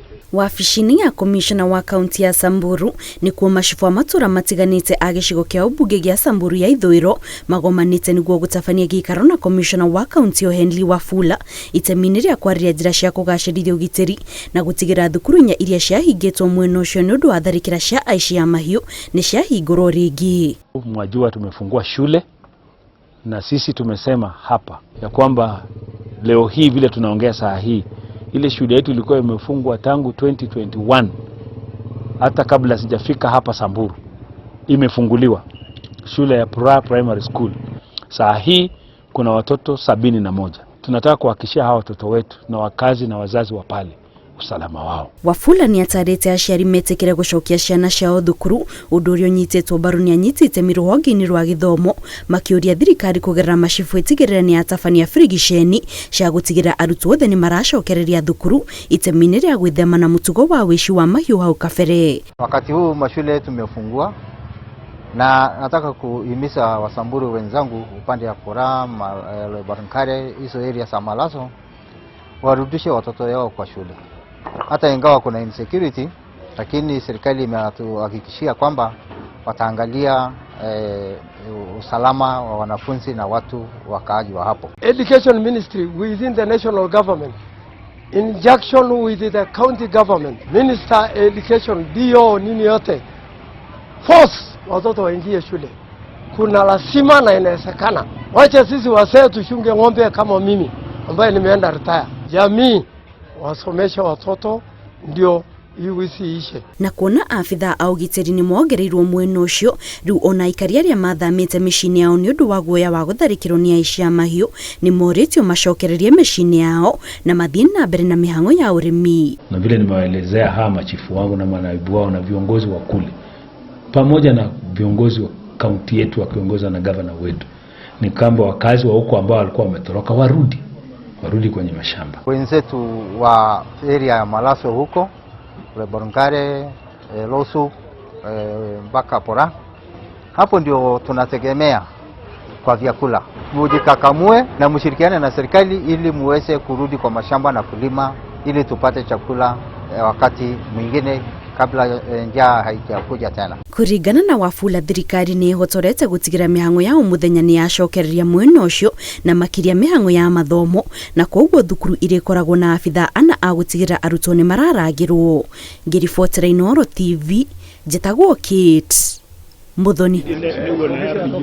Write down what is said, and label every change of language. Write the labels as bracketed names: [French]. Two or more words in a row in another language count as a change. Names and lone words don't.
[Kikuyu] Wabici-inĩ ya komishona wa kaunti ya Samburu nĩ kuo macibu a matura matiganĩte a gĩcigo kĩa ũmbunge gĩa Samburu ya ithũĩro magomanĩte nĩguo gũtabania gĩikaro na komishona wa kaunti o Henry Wafula itemi-inĩ rĩa kwarĩria njĩra cia kũgacĩrithia ũgitĩri na gũtigĩra thukuru inya iria ciahingĩtwo mwena ũcio nĩ ũndũ wa tharĩkĩra cia aici a mahiũ nĩ ciahingũrwo rĩngĩ. [Swahili] Mwajua tumefungua shule na sisi tumesema hapa ya kwamba leo hii vile tunaongea saa hii, ile shule yetu ilikuwa imefungwa tangu 2021 hata kabla sijafika hapa Samburu imefunguliwa, shule ya [English] primary school. [Swahili] Saa hii kuna watoto 71. Tunataka kuhakikishia hawa watoto wetu na wakazi na wazazi wa pale usalama wao. [Kikuyu] Wafula ni atarĩte aciari metĩkĩre gũcokia ciana ciao thukuru, ũndũ ũrĩa ũnyitĩtwo mbaru nĩ anyitĩte rũhonge-inĩ rwa gĩthomo, makĩũria thirikari kũgerera macibu ĩtigĩrĩre nĩ atabania birigiceni cia gũtigĩra arutwo othe nĩ maracokereria thukuru itemi-inĩ rĩa gwĩthema na mũtugo wa wĩici wa mahiũ hau kabere. [Swahili] Wakati huu mashule tumefungua na nataka kuhimiza Wasamburu wenzangu upande ya Kora, Loibankare, hizo area za Malaso warudishe watoto yao kwa shule. Hata ingawa kuna insecurity, lakini serikali imetuhakikishia kwamba wataangalia usalama wa wanafunzi na watu wakaaji wa hapo. [English] Education Ministry within the national government, in junction with the county government, Minister Education, DO, [Swahili] nini yote, force watoto waingie shule. Kuna lazima na inawezekana. Wacha sisi wasee tushunge ng'ombe kama mimi ambaye nimeenda retire. Jamii wasomesha watoto ndio iwisi ishe. [Kikuyu] Na kuona afitha a ũgitĩri nĩ mongereirwo mwena ũcio, rĩu ona aikari arĩa mathamĩte mĩciĩ yao nĩ ũndũ wa guoya wa gũtharĩkĩrwo nĩ aici a mahiũ nĩ morĩtio macokererie mĩciĩ yao na mathiĩ na mbere na mĩhang'o ya ũrĩmi. [Swahili] Na vile nimewaelezea hawa machifu wangu na manaibu wao na viongozi wa kule pamoja na viongozi wa kaunti yetu wakiongozwa na governor wetu, ni kwamba wakazi wa huko ambao walikuwa wametoroka warudi kwenye mashamba. Wenzetu wa area ya Malaso huko, Loibankare, Losu, mpaka Pora, hapo ndio tunategemea kwa vyakula. Mujikakamue na mshirikiane na serikali ili muweze kurudi kwa mashamba na kulima ili tupate chakula wakati mwingine kabla njaa haijakuja tena. [Kikuyu] Kũringana na Wafula, thirikari nĩ ĩhotorete gũtigĩra mĩhang'o ya mũthenya nĩ yacokereria mwena ũcio na makĩria mĩhang'o ya mathomo, na koguo thukuru irĩkoragwo na abitha ana a gũtigĩra arutwo nĩ mararangĩrwo. Ngĩribotera Inooro TV, njĩtagwo Kate Muthoni.